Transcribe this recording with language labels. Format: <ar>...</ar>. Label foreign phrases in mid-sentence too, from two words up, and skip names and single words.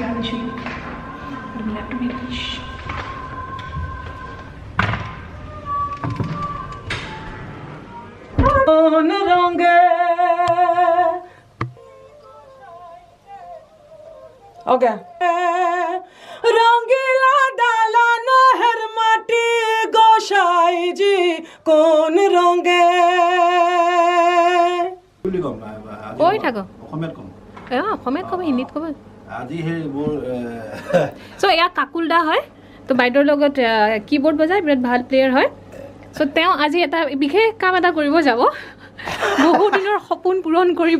<en>I will show you. But we'll have to make it. Okay.</en> <hi>रंगीला डाला नहर माटी गोसाई जी कौन रंगे</hi> <as>কৈ থাকো অসমীয়াত কম অসমীয়াত ক'ব হিন্দীত ক'ব আজি হে মোৰ চ' এয়া কাকুলদা হয় তো বাইদেউৰ লগত কীবৰ্ড বজায় বিৰাট ভাল প্লেয়াৰ হয় চ' তেওঁ আজি এটা বিশেষ কাম এটা কৰিব যাব বহু দিনৰ সপোন পূৰণ কৰিব</as>